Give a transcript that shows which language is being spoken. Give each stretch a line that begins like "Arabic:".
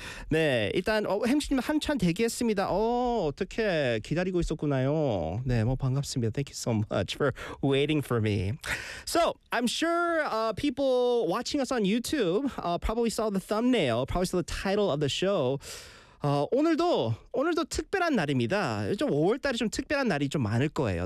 Korean: 네, 일단 햄씨님 한참 대기했습니다. 어떻게 기다리고 있었구나요. 네, 뭐 반갑습니다.
English: Thank you so much for waiting for me. So, I'm sure people watching us on YouTube probably saw the thumbnail, probably saw the title of the show.
Korean: 오늘도 특별한 날입니다. 좀 5월달에 좀 특별한 날이 좀 많을 거예요.